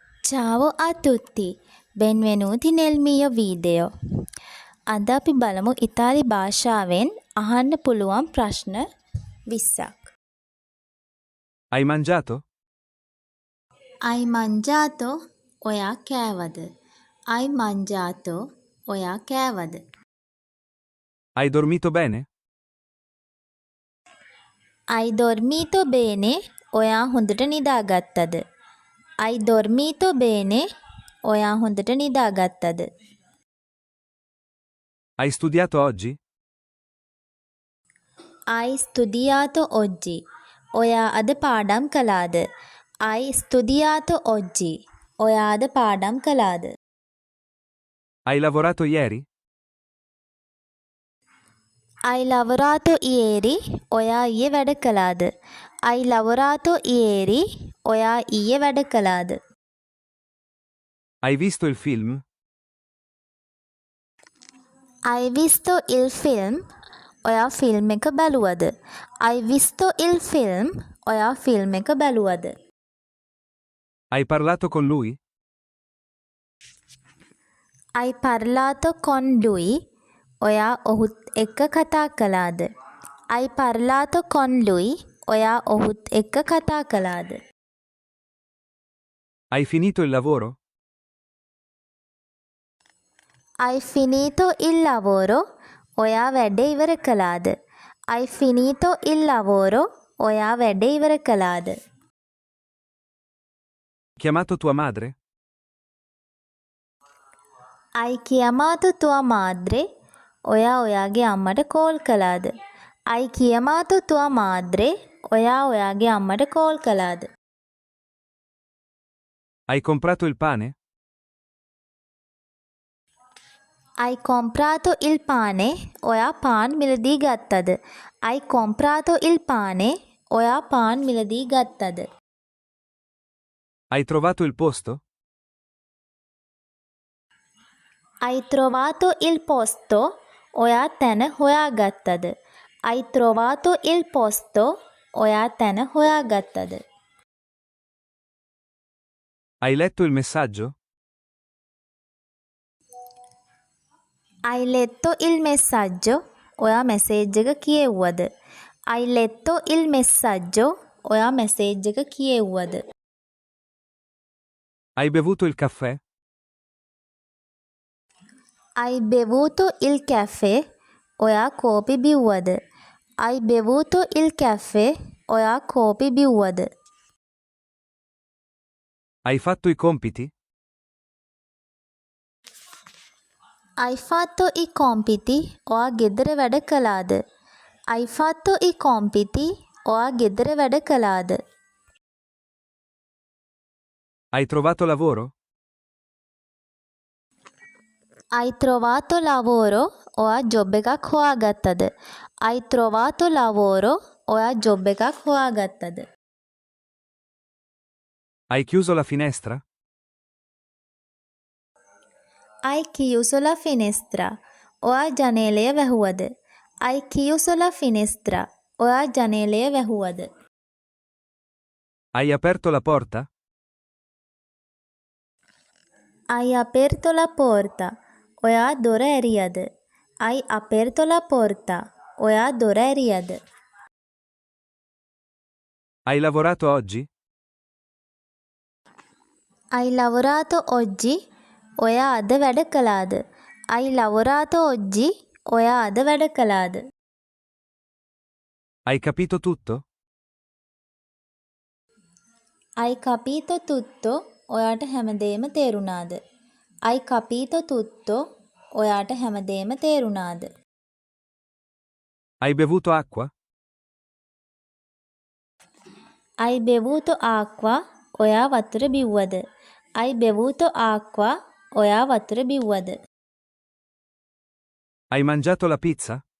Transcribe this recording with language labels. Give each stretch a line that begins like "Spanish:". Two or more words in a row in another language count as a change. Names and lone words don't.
Italian: Ciao a tutti, benvenuti nel mio video.
Sinhala: අද අපි බලමු ඉතාලි භාෂාවෙන් අහන්න පුළුවන් ප්‍රශ්න 20ක්.
Italian: Hai mangiato? Hai mangiato?
Sinhala: ඔයා කෑවද?
Italian: Hai mangiato?
Sinhala: ඔයා කෑවද?
Italian: Hai dormito bene? Hai dormito bene?
Sinhala: ඔයා හොඳට නිදාගත්තද?
Italian: Hai dormito bene?
Sinhala: ඔයා හොඳට නිදාගත්තද?
Italian: Hai studiato oggi? Hai studiato oggi?
Sinhala: ඔයා අද පාඩම් කළාද?
Italian: Hai studiato oggi?
Sinhala: ඔයා අද පාඩම් කළාද?
Italian: Hai lavorato ieri? Hai lavorato ieri?
Sinhala: ඔයා ඊයේ වැඩ කළාද?
Italian: Hai lavorato ieri?
Sinhala: ඔයා ඊයේ වැඩ කළාද?
Italian: Hai visto il film? Hai visto il film?
Sinhala: ඔයා ෆිල්ම් එක බැලුවද?
Italian: Hai visto il film?
Sinhala: ඔයා ෆිල්ම් එක බැලුවද?
Italian: Hai parlato con lui? Hai parlato con lui?
Sinhala: ඔයා ඔහුත් එක්ක කතා කළාද?
Italian: Hai parlato con lui?
Sinhala: ඔයා ඔහුත් එක්ක කතා කළාද?
Italian: Hai finito il lavoro? Hai finito il lavoro?
Sinhala: ඔයා වැඩ ඉවර කළාද?
Italian: Hai finito il lavoro?
Sinhala: ඔයා වැඩ ඉවර කළාද?
Italian: Chiamato tua madre? Hai chiamato tua madre?
Sinhala: ඔයා ඔයාගේ අම්මට කෝල් කළාද?
Italian: Hai chiamato tua madre?
Sinhala: ඔයා ඔයාගේ අම්මට කෝල් කළාද?
Italian: Hai comprato il pane? Hai comprato il pane?
Sinhala: ඔයා පාන් මිලදී ගත්තද?
Italian: Hai comprato il pane?
Sinhala: ඔයා පාන් මිලදී ගත්තද?
Italian: Hai trovato il posto? Hai trovato il posto?
Sinhala: ඔයා තැන හොයාගත්තද?
Italian: Hai trovato il posto?
Sinhala: ඔයා තැන හොයාගත්තද?
Italian: Hai letto il messaggio? Hai letto il messaggio?
Sinhala: ඔයා මෙසේජ් එක කියෙව්වද?
Italian: Hai letto il messaggio?
Sinhala: ඔයා මෙසේජ් එක කියෙව්වද?
Italian: Hai bevuto il caffè? Hai bevuto il caffè?
Sinhala: ඔයා කෝපි බිව්වද?
Italian: Hai bevuto il caffè?
Sinhala: ඔයා කෝපි බිව්වද?
Italian: Hai fatto i compiti? Hai fatto i compiti?
Sinhala: ඔයා ගෙදර වැඩ කළාද?
Italian: Hai fatto i compiti?
Sinhala: ඔයා ගෙදර වැඩ කළාද?
Italian: Hai trovato lavoro? Hai trovato lavoro?
Sinhala: ඔයා ජොබ් එකක් හොයාගත්තද?
Italian: Hai trovato lavoro?
Sinhala: ඔයා ජොබ් එකක් හොයාගත්තද?
Italian: Hai chiuso la finestra? Hai chiuso la finestra?
Sinhala: ඔයා ජනේලය වැහුවද?
Italian: Hai chiuso la finestra?
Sinhala: ඔයා ජනේලය වැහුවද?
Italian: Hai aperto la porta? Hai aperto la porta?
Sinhala: ඔයා දොර ඇරියද?
Italian: Hai aperto la porta?
Sinhala: ඔයා දොර ඇරියද?
Italian: Hai lavorato oggi? Hai lavorato oggi?
Sinhala: ඔයා අද වැඩ කළාද?
Italian: Hai lavorato oggi?
Sinhala: ඔයා අද වැඩ කළාද?
Italian: Hai capito tutto? Hai capito tutto?
Sinhala: ඔයාට හැමදේම තේරුණාද?
Italian: Hai capito tutto?
Sinhala: ඔයාට හැමදේම තේරුණාද?
Italian: Hai bevuto acqua? Hai bevuto acqua?
Sinhala: ඔයා වතුර බිව්වද?
Italian: Hai bevuto acqua?
Sinhala: ඔයා වතුර බිව්වද?
Italian: Hai mangiato la pizza?